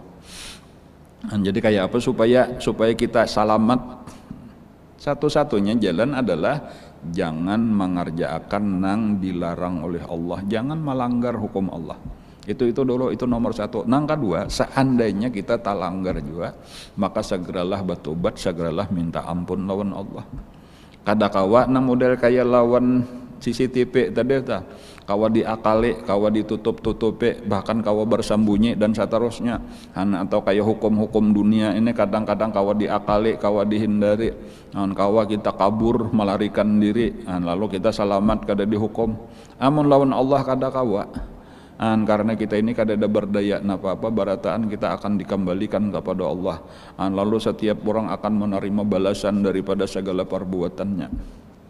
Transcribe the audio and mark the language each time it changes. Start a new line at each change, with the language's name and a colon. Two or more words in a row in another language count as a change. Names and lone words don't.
Indonesian: Jadi kayak apa supaya kita selamat? Satu-satunya jalan adalah jangan mengerjakan nang dilarang oleh Allah, jangan melanggar hukum Allah. Itu dulu, itu nomor 1. Nang kedua, seandainya kita tak langgar juga, maka segeralah bertobat, segeralah minta ampun lawan Allah.
Banjar: Kada kawa nang model kayak lawan CCTV tadi kawa diakali, kawa ditutup-tutupi, bahkan kawa bersembunyi dan seterusnya.
Indonesian: Atau kayak hukum-hukum dunia ini kadang-kadang kawa diakali, kawa dihindari, kawa kita kabur melarikan diri, lalu kita selamat kada dihukum.
Banjar: Amun lawan Allah kada kawa.
Indonesian: Karena kita ini kada ada berdaya apa-apa, barataan kita akan dikembalikan kepada Allah. Lalu setiap orang akan menerima balasan daripada segala perbuatannya.